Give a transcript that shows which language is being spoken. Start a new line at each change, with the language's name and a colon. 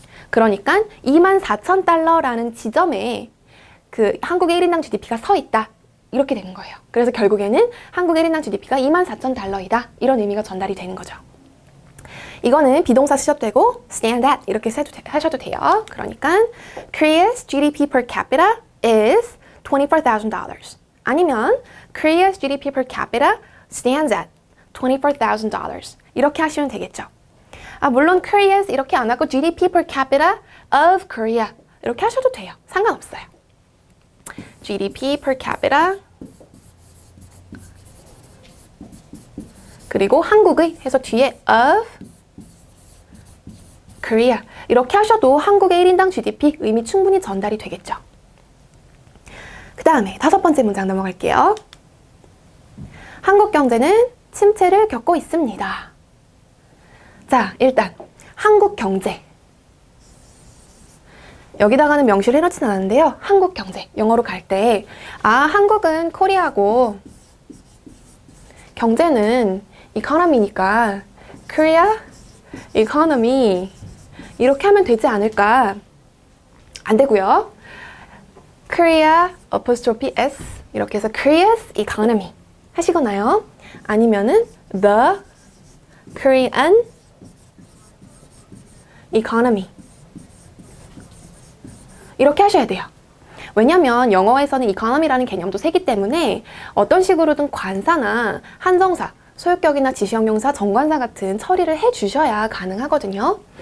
Korean: 그러니까 24,000달러라는 지점에 그 한국의 1인당 GDP가 서 있다. 이렇게 되는 거예요. 그래서 결국에는 한국의 1인당 GDP가 24,000달러이다. 이런 의미가 전달이 되는 거죠. 이거는 비동사 쓰셔도 되고 stand at 이렇게 하셔도 돼요. 그러니까
English: Korea's GDP per capita is $24,000. 아니면 Korea's GDP per capita stands at $24,000.
Korean: 이렇게 하시면 되겠죠. 물론 Korea's 이렇게 안 하고
English: GDP per capita of Korea
Korean: 이렇게 하셔도 돼요. 상관없어요. GDP per capita 그리고 한국의 해서 뒤에
English: of Korea
Korean: 이렇게 하셔도 한국의 1인당 GDP 의미 충분히 전달이 되겠죠. 그 다음에 5번째 문장 넘어갈게요. 한국 경제는 침체를 겪고 있습니다. 자, 일단 한국 경제 여기다가는 명시를 해놓진 않았는데요. 한국 경제 영어로 갈 때 한국은 코리아고 경제는 economy니까 Korea economy 이렇게 하면 되지 않을까? 안 되고요. Korea apostrophe s 이렇게 해서 Korea's economy 하시거나요. 아니면은
English: the Korean economy
Korean: 이렇게 하셔야 돼요. 왜냐면 영어에서는 economy라는 개념도 세기 때문에 어떤 식으로든 관사나 한정사, 소유격이나 지시형용사, 정관사 같은 처리를 해주셔야 가능하거든요.